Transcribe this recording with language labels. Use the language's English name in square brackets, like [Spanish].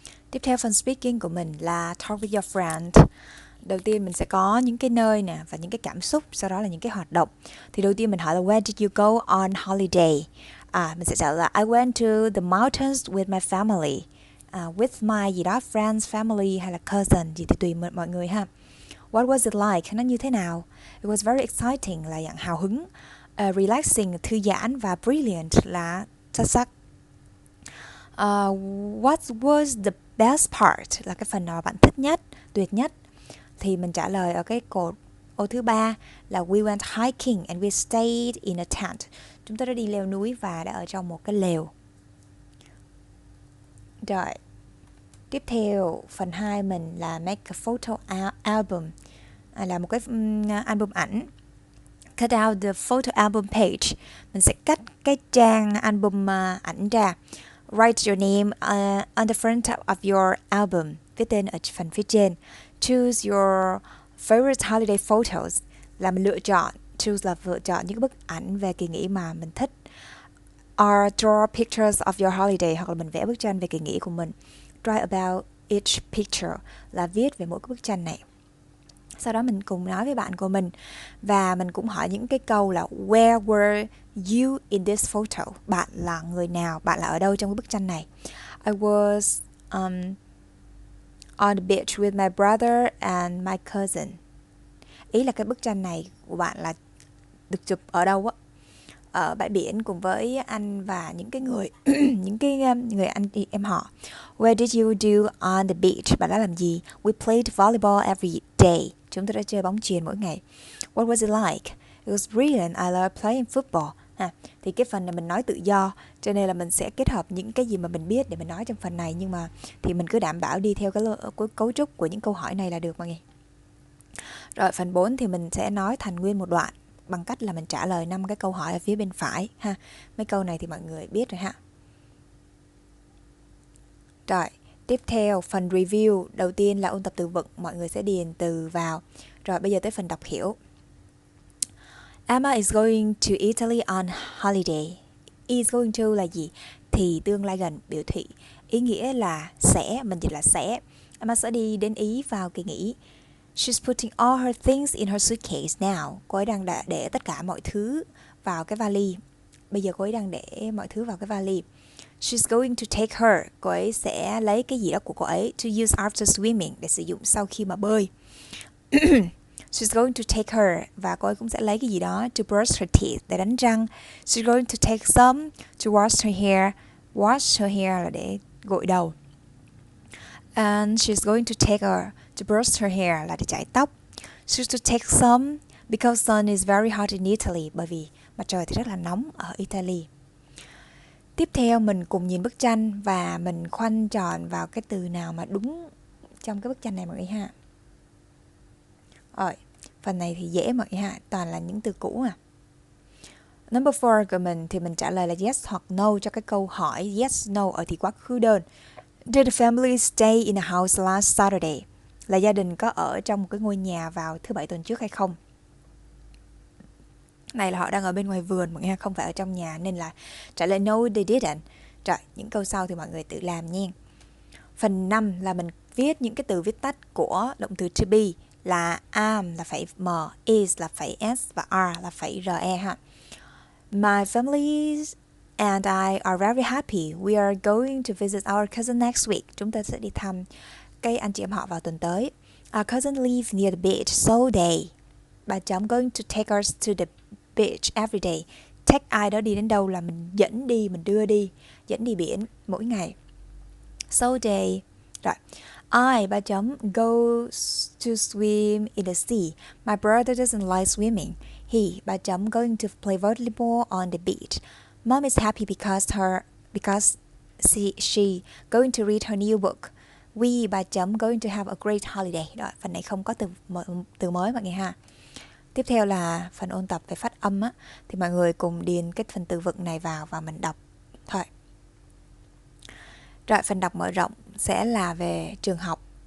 [Vietnamese] Tiếp theo phần speaking của mình là [English] talk with your friend. [Vietnamese] Đầu tiên mình sẽ có những cái nơi nè và những cái cảm xúc, sau đó là những cái hoạt động. Thì đầu tiên mình hỏi là [English] where did you go on holiday? [Vietnamese] Mình sẽ trả lời là [English] I went to the mountains with my family. [Vietnamese] With my gì đó, friends, family hay là cousin gì thì tùy mọi người ha. [English] What was it like? [Vietnamese] Nó như thế nào? [English] It was very exciting [Vietnamese] là dạng hào hứng. Relaxing, thư giãn và brilliant là xuất sắc. [English] What was the best part? [Vietnamese] Là cái phần nào bạn thích nhất, tuyệt nhất. Thì mình trả lời ở cái cột ô thứ 3 là [English] we went hiking and we stayed in a tent. [Vietnamese] Chúng tôi đã đi leo núi và đã ở trong một cái lều. Rồi, tiếp theo phần 2 mình là make a photo album, là một cái album ảnh. [English] Cut out the photo album page. [Vietnamese] Mình sẽ cắt cái trang album ảnh ra. [English] Write your name on the front of your album. [Vietnamese] Viết tên ở phần phía trên. [English] Choose your favorite holiday photos. [Vietnamese] Là mình lựa chọn. Choose là lựa chọn những bức ảnh về kỳ nghỉ mà mình thích. [English] Or draw pictures of your holiday. [Vietnamese] Hoặc là mình vẽ bức tranh về kỳ nghỉ của mình. [English] Write about each picture. [Vietnamese] Là viết về mỗi cái bức tranh này. Sau đó mình cùng nói với bạn của mình. Và mình cũng hỏi những cái câu là [English] where were you in this photo? [Vietnamese] Bạn là người nào? Bạn là ở đâu trong cái bức tranh này? [English] I was on the beach with my brother and my cousin. [Vietnamese] Ý là cái bức tranh này của bạn là được chụp ở đâu á? Ở bãi biển cùng với anh và những cái người người anh em họ. [English] Where did you do on the beach? [Vietnamese] Bạn đã làm gì? [English] We played volleyball every day. [Vietnamese] Chúng tôi đã chơi bóng chuyền mỗi ngày. [English] What was it like? It was brilliant. I love playing football. [Vietnamese] Thì cái phần này mình nói tự do, cho nên là mình sẽ kết hợp những cái gì mà mình biết để mình nói trong phần này, nhưng mà thì mình cứ đảm bảo đi theo cái cấu trúc của những câu hỏi này là được mọi người. Rồi phần 4 thì mình sẽ nói thành nguyên một đoạn bằng cách là mình trả lời 5 cái câu hỏi ở phía bên phải ha. Mấy câu này thì mọi người biết rồi ha. Rồi, tiếp theo phần review, đầu tiên là ôn tập từ vựng, mọi người sẽ điền từ vào. Rồi bây giờ tới phần đọc hiểu. [English] Emma is going to Italy on holiday. Is going to [Vietnamese] là gì? Thì tương lai gần, biểu thị. Ý nghĩa là sẽ, mình dịch là sẽ. Emma sẽ đi đến Ý vào kỳ nghỉ. [English] She's putting all her things in her suitcase now. [Vietnamese] Cô ấy đang để tất cả mọi thứ vào cái vali. Bây giờ cô ấy đang để mọi thứ vào cái vali. [English] She's going to take her. [Vietnamese] Cô ấy sẽ lấy cái gì đó của cô ấy [English] to use after swimming, [Vietnamese] để sử dụng sau khi mà bơi. [English] She's going to take her. [Vietnamese] Và cô ấy cũng sẽ lấy cái gì đó [English] to brush her teeth, [Vietnamese] để đánh răng. [English] She's going to take some to wash her hair. Wash her hair [Vietnamese] là để gội đầu. [English] And she's going to take her to brush her hair [Vietnamese] là để chải tóc. [English] She's to take some because sun is very hot in Italy. [Vietnamese] Bởi vì mặt trời thì rất là nóng ở Italy. Tiếp theo mình cùng nhìn bức tranh và mình khoanh tròn vào cái từ nào mà đúng trong cái bức tranh này mọi người ha. Rồi, phần này thì dễ mọi người ha, toàn là những từ cũ à. Number 4 của mình thì mình trả lời là yes hoặc no cho cái câu hỏi yes no ở thì quá khứ đơn. [English] Did the family stay in a house last Saturday? [Vietnamese] Là gia đình có ở trong một cái ngôi nhà vào thứ Bảy tuần trước hay không? Này là họ đang ở bên ngoài vườn mọi người, không phải ở trong nhà, nên là trả lời [English] no they didn't. [Vietnamese] Rồi, những câu sau thì mọi người tự làm nha. Phần 5 là mình viết những cái từ viết tắt của động từ to be, là am là phải m, is là phải s và are là phải re ha. [English] My family and I are very happy. We are going to visit our cousin next week. [Vietnamese] Chúng ta sẽ đi thăm cái anh chị em họ vào tuần tới. [English] Our cousin lives near the beach, so they going to take us to the beach every day. [Vietnamese] Take ai đó đi đến đâu là mình dẫn đi, mình đưa đi, dẫn đi biển mỗi ngày. [English] So they, rồi. I goes to swim in the sea. My brother doesn't like swimming. He going to play volleyball on the beach. Mom is happy because she going to read her new book. We going to have a great holiday. [Vietnamese] Rồi, phần này không có từ mới mọi người ha. Tiếp theo là phần ôn tập về phát âm á, thì mọi người cùng điền cái phần từ vựng này vào và mình đọc thôi. Rồi, phần đọc mở rộng sẽ là về trường học.